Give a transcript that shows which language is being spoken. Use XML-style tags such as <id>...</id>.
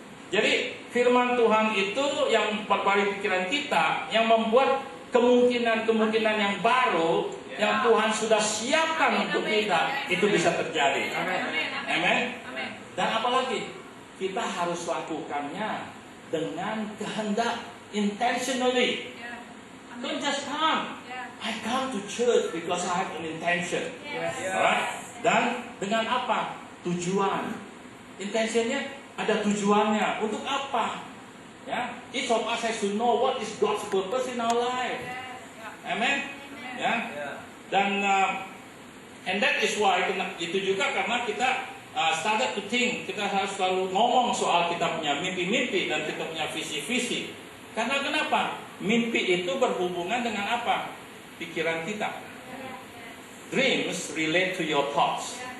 <id>Jadi firman Tuhan itu yang memperbarui pikiran kita, yang membuat kemungkinan-kemungkinan yang baru yang Tuhan sudah siapkan untuk kita itu bisa terjadi. Amin. Dan apalagi? Kita harus lakukannya dengan kehendak, intentionally.</id> <en>Don't just come. I come to church because I have an intention.</en> <id>Alright? Dan dengan apa? Tujuan. Intentionnya ada tujuannya. Untuk apa?</id> <en>Ya, each of us has to know what is God's purpose in our life.</en> <id>Amen. Ya. Dan</id> <en>and that is why</en> <id>itu juga karena kita</id> <en>started to think,</en> <id>kita harus selalu ngomong soal kita punya mimpi-mimpi dan kita punya visi-visi. Karena kenapa? Mimpi itu berhubungan dengan apa? Pikiran kita.</id> <en>Dreams relate to your thoughts.</en>